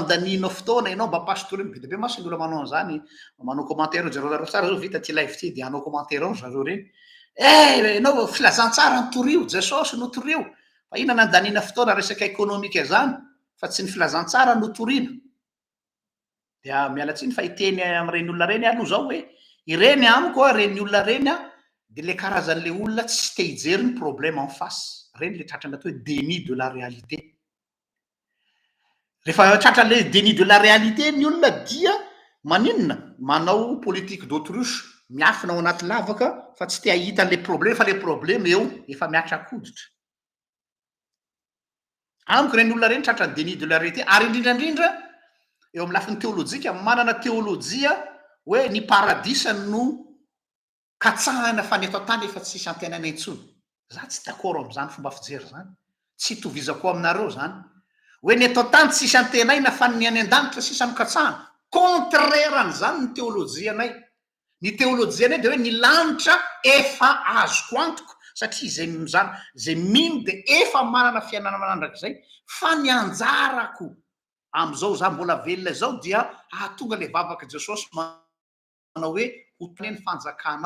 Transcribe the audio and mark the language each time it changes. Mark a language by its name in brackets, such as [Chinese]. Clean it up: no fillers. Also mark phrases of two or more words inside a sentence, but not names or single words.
[Malagasy] andaninao fotoana ianao mba pasitoro be dia be maso ny olona manao an'izany manao commentaire zareo tsara zao vita ty live ty dia anao commentaire ao zareo reny ianao filazantsara ny torio jesosy no torio fa inona nandanina fotoana resaka ekonomika zany fa tsy ny filazantsara no toriana dia miala tsiny fa hiteny am'ireny olona reny aloha zao hoe ireny amiko a reny olona reny a dia le karazan'le olona tsy te hijery ny [French] problème en face [Malagasy] reny le tratrana atao hoe [French] déni de la réalité [Malagasy] rehefa tratran'le [French] déni de la réalité [Malagasy] ny olona dia maninona manao [French] politique d'autruche [Malagasy] miafina ao anaty lavaka fa tsy te hahita an'le problème fa le problème eo efa miatra koditra amiko reny olona reny tratrany [French] déni de la réalité [Malagasy] ary indrindrandrindra eo amin'ny lafin'ny teolojika manana teolojia hoe ny paradisa no katsahana fa ny eto tany efa tsisy antenana intsony za tsy d'accord am'izany fomba fijery zany tsy hitovizako aminareo zany hoe ny eto tany tsisy antenaina fa ny any an-danitra sisa nokatsahana contraire an'izany ny teolojianay ny teolojianay de hoe ny lanitra efa azoko antoko satria zay zany zay mino de efa manana fiainana manandrak'izay fa ny anjarako am'izao za mbola velona zao dia ahatonga le vavaka jesosy manao hoe hotony ny fanjakanao